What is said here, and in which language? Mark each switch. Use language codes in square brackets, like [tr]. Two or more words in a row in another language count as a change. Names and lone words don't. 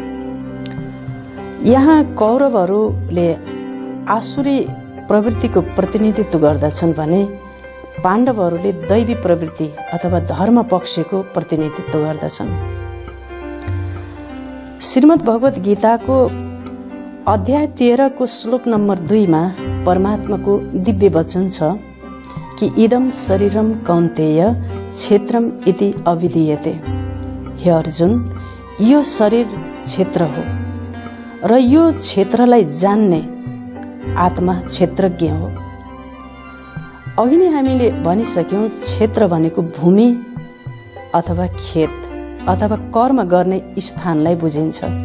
[ne] यहाँ कौरवहरूले आसुरी प्रवृत्तिको प्रतिनिधित्व गर्दछन् भने पाण्डवहरूले दैवी प्रवृत्ति अथवा धर्म पक्षको प्रतिनिधित्व गर्दछन्। श्रीमद् भगवत गीताको अध्याय 13 को श्लोक नम्बर 2 मा परमात्माको दिव्य वचन छ कि [sa] इदम शरीरम कौन्तेय क्षेत्रम इति अविधीयते। [ne] हे अर्जुन, यो शरीर क्षेत्र हो र यो क्षेत्रलाई जान्ने आत्मा क्षेत्रज्ञ हो। अघि नै हामीले भनिसक्यौं, क्षेत्र भनेको भूमि अथवा खेत अथवा कर्म गर्ने स्थानलाई बुझिन्छ।